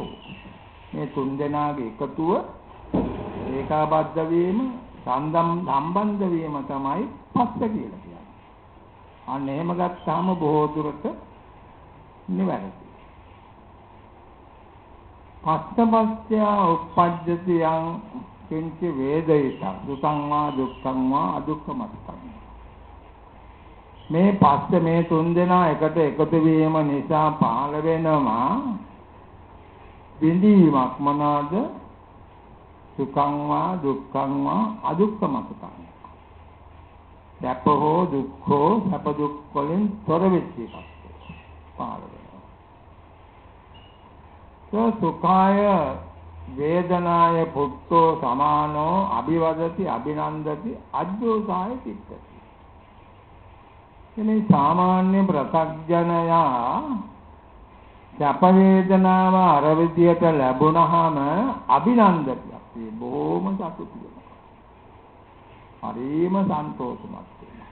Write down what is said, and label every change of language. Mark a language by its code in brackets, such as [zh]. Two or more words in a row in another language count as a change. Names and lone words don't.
[si] මේ තුන් දෙනාගේ එකතුව ඒකාබද්ධ වීම, සම්බන්ධ වීම තමයි පස්ස කියලා කියන්නේ. අන්න එහෙම ගත්තාම බොහෝ දුරට නිවැරදි. [pi] පස්සපස්ත්‍ය උප්පජ්ජති යං කිංච වේදිත සුඛං වා දුක්ඛං වා අදුක්ඛමත්තං. [si] මේ පස්ස මේ තුන් දෙනා එකට එකතු වීම නිසා පහළ වෙනවා විඳීමක්. මොනවාද? [pi] සුඛං වා දුක්ඛං වා අදුක්ඛමත්තං. [si] සැප හෝ දුක් හෝ සැප දුක් වලින් තොර වෙච්ච එකක් පහළ වෙනවා. [pi] සුඛාය වේදනාය පුත්තෝ සමානෝ අභිවදති අභිනන්දති අජ්ජෝසාය චිත්තති. [si] මේ සාමාන්‍ය ප්‍රත්‍යඥයා සැප වේදනාව අර විදියට ලැබුණාම අභිනන්දති. අපි බොහොම සතුටු වෙනවා. හරිම සන්තෝෂමත් වෙනවා.